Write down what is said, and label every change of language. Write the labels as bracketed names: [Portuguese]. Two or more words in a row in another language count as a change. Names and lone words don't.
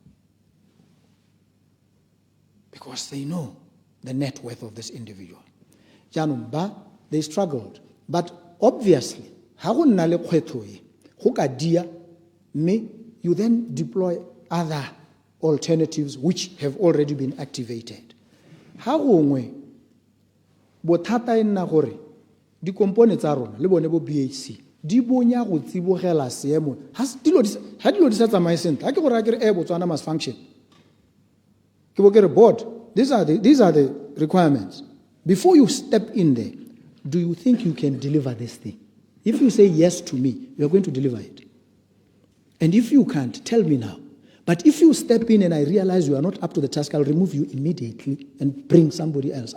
[English] Because they know the net worth of this individual. They struggled. But obviously, you then deploy other alternatives which have already been activated. [Tswana] Ha gongwe bothata e nna gore dikompone tsa rona le bone bo BHC di bonya go tsibogela seemo ha dilo di sa tsamaye sentle ha ke gore a ke re [English] Botswana must function [Tswana] ke bo ke re [English] board these are the requirements. Before you step in there, do you think you can deliver this thing? If you say yes to me, you are going to deliver it. And if you can't, tell me now. But if you step in and I realize you are not up to the task, I'll remove you immediately and bring somebody else.